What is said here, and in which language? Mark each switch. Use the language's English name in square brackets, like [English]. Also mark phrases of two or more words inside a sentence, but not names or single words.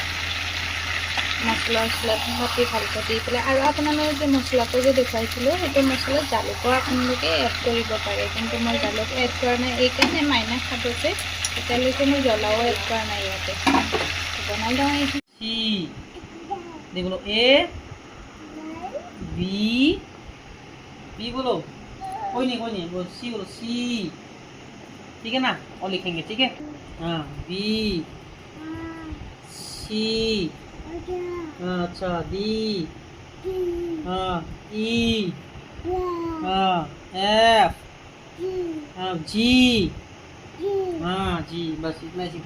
[Assamese] মছলা পাতি ভালকৈ দি পেলাই আৰু আপোনালোকে যে মছলাটো যে দেখুৱাইছিলোঁ সেইটো মছলাত জালুকো আপোনালোকে এড কৰিব পাৰে কিন্তু মই জালুক এড কৰা নাই এইকাৰণে মাইনাক খাব যে এতিয়ালৈকে মই জ্বলাও এড কৰা নাই ইয়াতে বনাই লওঁ এই [Hindi] সি दे बोलो ए बी बी बोलो कोई नहीं बोलो सी ठीक है ना और लिखेंगे ठीक है हाँ बी सी हाँ अच्छा डी हाँ ई हाँ एफ हाँ जी हाँ जी बस इतना सीखो